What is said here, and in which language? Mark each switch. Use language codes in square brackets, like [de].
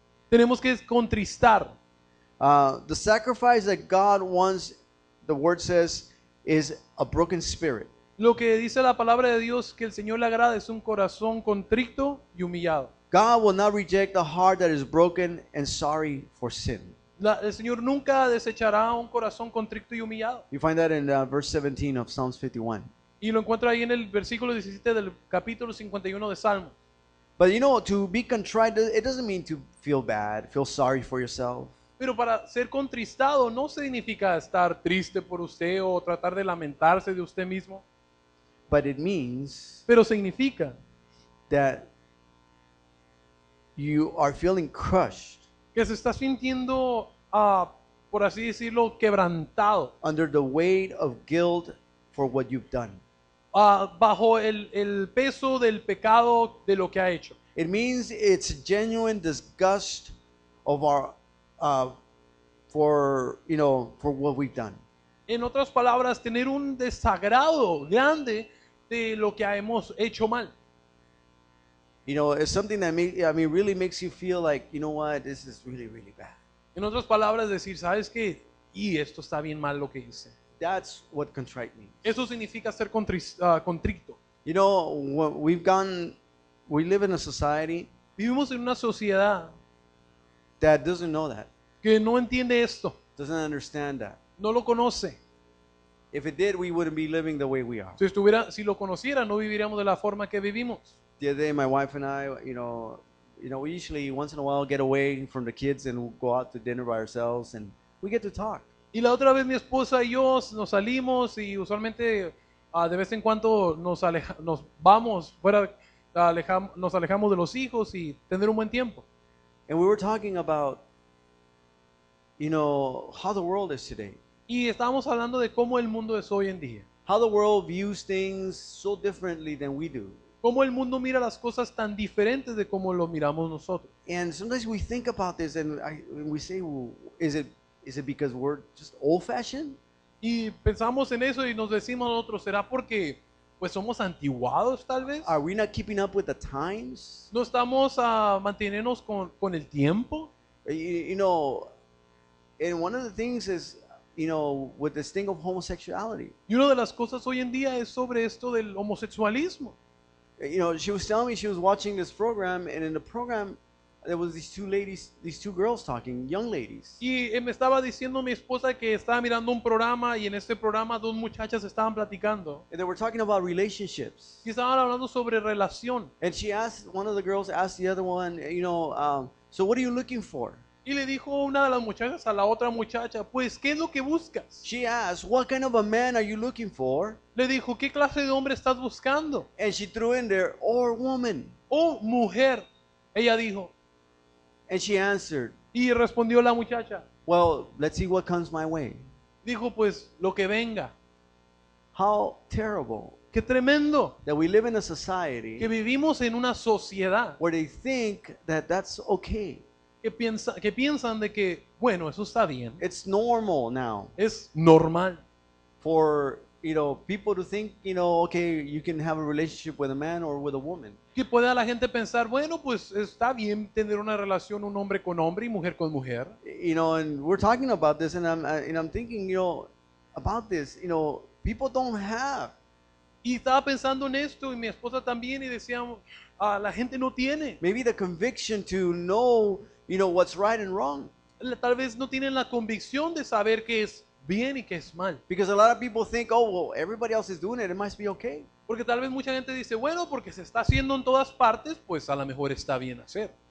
[es] tenemos que contristar. [en] The sacrifice that God wants, the word says, is a broken spirit. [es] Lo que dice la palabra de Dios que el Señor le agrada es un corazón contrito y humillado. [en] God will not reject a heart that is broken and sorry for sin. [es] El Señor nunca desechará un corazón contrito y humillado. [en] You find that in verse 17 of Psalms 51. [es] Y lo encuentra ahí en el versículo 17 del capítulo 51 de Salmos. [en] But to be contrite, it doesn't mean to feel bad, feel sorry for yourself. [es] Pero para ser contristado no significa estar triste por usted o tratar de lamentarse de usted mismo. [en] But it means [es] Pero significa [en] that you are feeling crushed [es] que se está sintiendo, por así decirlo, quebrantado [en] under the weight of guilt for what you've done. [es] Bajo el peso del pecado de lo que ha hecho. [en] It means it's genuine disgust of our for what we've done. [es] En otras palabras, tener un desagrado grande de lo que hemos hecho mal. [en] It's something that really makes you feel like, you know what, this is really, really bad. [es] En otras palabras, decir, ¿sabes qué? Y esto está bien mal lo que hice. [en] That's what contrite means. [es] Eso significa ser contrito. [en] We live in a society [es] Vivimos en una sociedad [en] that doesn't know that, [es] que no entiende esto, [en] doesn't understand that. [es] no lo conoce. [en] If it did, we wouldn't be living the way we are. [es] Si lo conociera, no viviríamos de la forma que vivimos. [en] The other day, my wife and I, we usually once in a while get away from the kids and we'll go out to dinner by ourselves and we get to talk. [es] Y la otra vez mi esposa y yo nos salimos y usualmente de vez en cuando nos vamos fuera, nos alejamos de los hijos y tener un buen tiempo. [en] And we were talking about, how the world is today. [es] Y estábamos hablando de cómo el mundo es hoy en día. [en] How the world views things so differently than we do. [es] Cómo el mundo mira las cosas tan diferentes de cómo lo miramos nosotros. [en] And sometimes we think about this and we say, well, is it because we're just old-fashioned? [es] Y pensamos en eso y nos decimos nosotros, ¿será porque pues somos antiguados tal vez? [en] Are we not keeping up with the times? [es] ¿No estamos manteniéndonos con el tiempo? [en] And one of the things is, with this thing of homosexuality. [es] Y una de las cosas hoy en día es sobre esto del homosexualismo. [en] She was telling me she was watching this program, and in the program there was these two girls talking, young ladies. [es] Y me estaba diciendo mi esposa que estaba mirando un programa y en este programa dos muchachas estaban platicando. [en] And they were talking about relationships. [es] Y estaban hablando sobre relación. [en] And one of the girls asked the other one, so what are you looking for? [es] Y le dijo una de las muchachas a la otra muchacha, pues, ¿qué es lo que buscas? [en] She asked, what kind of a man are you looking for? [es] Le dijo, ¿qué clase de hombre estás buscando? [en] And she threw in there, or woman. [es] Oh, mujer. Ella dijo. [en] And she answered, [es] Y respondió la muchacha. [en] well, let's see what comes my way. [es] Dijo, pues, lo que venga. [en] How terrible [es] Qué tremendo [en] that we live in a society [es] que vivimos en una sociedad [en] where they think that that's okay. [es] que piensan de que, bueno, eso está bien. [en] It's normal now [es] Es normal. [en] for people to think, okay, you can have a relationship with a man or with a woman. [es] Que pueda la gente pensar, bueno, pues está bien tener una relación un hombre con hombre y mujer con mujer. [en] And we're talking about this, and I'm thinking, about this. People don't have. [es] Y estaba pensando en esto y mi esposa también y decíamos, la gente no tiene. [en] Maybe the conviction to know, what's right and wrong. [es] Tal vez no tienen la convicción de saber qué es bien y qué es mal. [en] Because a lot of people think, oh, well, everybody else is doing it. It must be okay. [es] Porque tal vez mucha gente dice, bueno, porque se está haciendo en todas partes, pues a lo mejor está bien hacer.